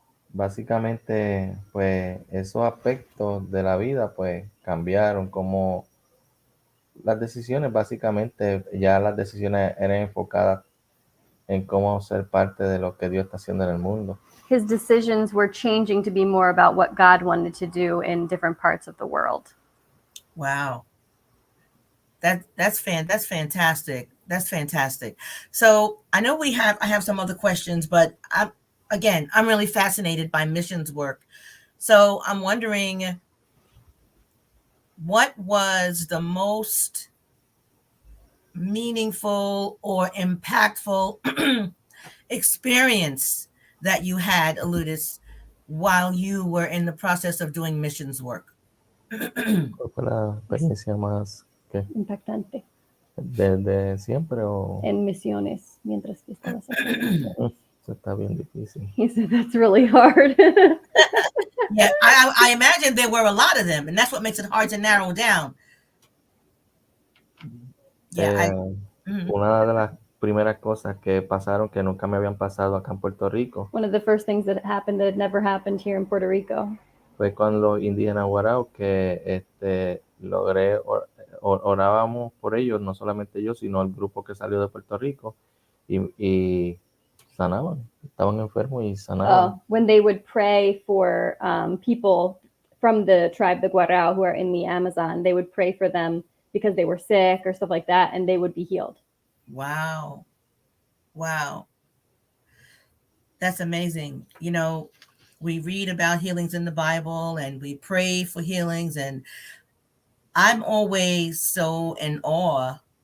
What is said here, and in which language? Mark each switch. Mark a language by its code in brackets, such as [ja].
[es] Básicamente, pues esos aspectos de la vida, pues cambiaron, como las decisiones, básicamente ya las decisiones eran enfocadas en cómo ser parte de lo que Dios está haciendo en el mundo. [en] His decisions were changing to be more about what God wanted to do in different parts of the world. Wow. That's fantastic. That's fantastic. So I know I have some other questions, but I'm really fascinated by missions work. So I'm wondering, what was the most meaningful or impactful experience that you had, Eliudis, while you were in the process of doing missions work? [es] ¿Cuál fue la experiencia más impactante? ¿Desde siempre o...? En misiones, mientras que estabas haciendo. Eso está bien difícil. [en] He said that's really hard. Yeah, I imagine there were a lot of them, and that's what makes it hard to narrow down. Yeah, [es] una de las primeras cosas que pasaron que nunca me habían pasado acá en Puerto Rico. [en] One of the first things that happened that had never happened here in Puerto Rico. [es] Fue con los indígenas guaraos que logré, orábamos por ellos, no solamente yo, sino el grupo que salió de Puerto Rico y sanaban, estaban enfermos y sanaban. [en] When they would pray for people from the tribe, the Guarao, who are in the Amazon, they would pray for them because they were sick or stuff like that, and they would be healed. Wow. That's amazing. You know, we read about healings in the Bible and we pray for healings, and I'm always so in awe